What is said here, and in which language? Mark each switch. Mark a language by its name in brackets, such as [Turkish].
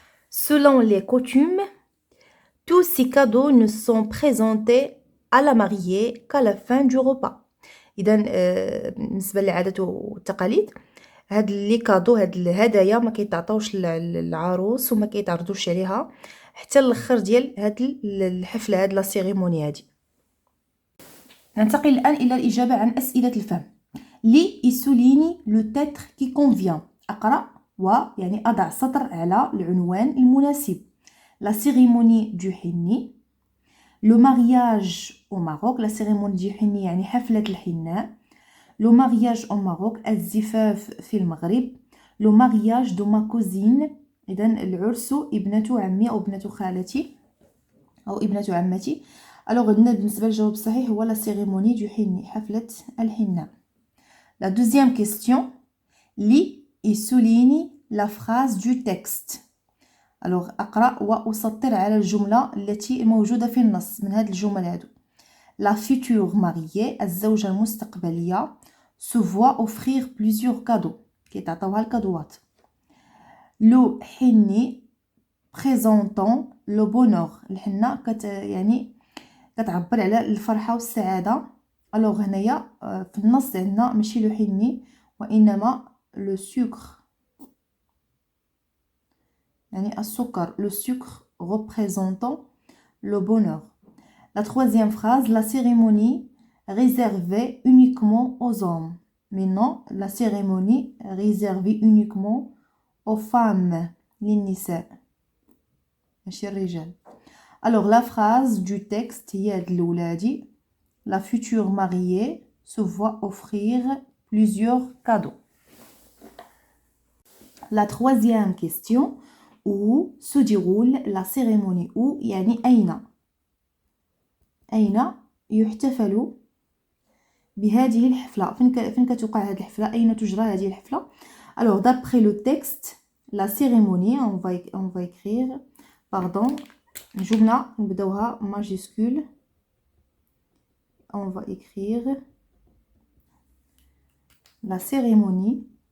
[French] Selon les coutumes, tous ces cadeaux ne sont présentés à la mariée qu'à la fin du repas. [Arabic] إذا بالنسبة للعادات والتقاليد هاد لي كادو هاد الهدايا ما كيتعطاوش للعروس وما كيتعرضوش عليها حتى الاخر ديال هاد الحفله هاد لا سيريموني هادي. ننتقل الان الى الاجابه عن اسئله الفهم. لي يسوليني لو تيتر كي كونفيان اقرا ويعني اضع سطر على العنوان المناسب. [French] La cérémonie du حني. Le mariage au Maroc. La cérémonie du حني [Arabic] يعني حفلة الحناء. [French] Le mariage au Maroc. [Arabic] الزفاف في المغرب. [French] Le mariage de ma cousine. [Arabic] إذن العرس ابنة عمي أو ابنة خالتي أو ابنة عمتي. Alors بالنسبة للجواب الصحيح هو [French] la cérémonie du حني [Arabic] حفلة الحناء. [French] La deuxième question. [Arabic] لي يسوليني [French] la phrase du texte. [Arabic] Alors أقرأ وأسطر على الجملة التي موجودة في النص من هذه الجمل هادو. [French] La future mariée الزوجة المستقبلية se voit offrir plusieurs cadeaux [Arabic] كيتعطاوها الكادوات. [French] لو حني présentant le bonheur. [Arabic] الحنة يعني كتعبر على الفرحة والسعادة. الوغ هنايا في النص عندنا ماشي لو حني وإنما لو سكر، يعني السكر. [French] لو سكر représentant le bonheur. La troisième phrase, la cérémonie réservée uniquement aux hommes. Mais non, la cérémonie réservée uniquement aux femmes. [Arabic] للنساء ماشي الرجال. [French] Alors la phrase du texte [Arabic] هي هاد الأولى هادي. [French] La future mariée se voit offrir plusieurs cadeaux. La troisième question, où se déroule la cérémonie? [Arabic] où يعني أين يحتفل بهذه الحفلة؟ فين كتوقع هذه الحفلة؟ أين تجرى هذه الحفلة؟ [French] Alors d'après le texte, la cérémonie, on va écrire, pardon, [Arabic] جملة نبداوها majuscule. [French] On va écrire la cérémonie